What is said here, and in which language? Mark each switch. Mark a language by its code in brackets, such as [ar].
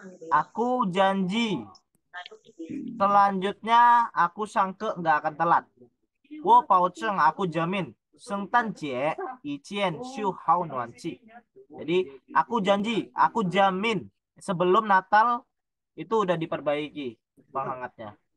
[id] Aku janji selanjutnya aku sangke nggak akan telat. [zh] 我保证 [id] aku jamin [zh] 圣诞节一件修好暖气. [id] Jadi aku janji, aku jamin sebelum Natal itu udah diperbaiki penghangatnya.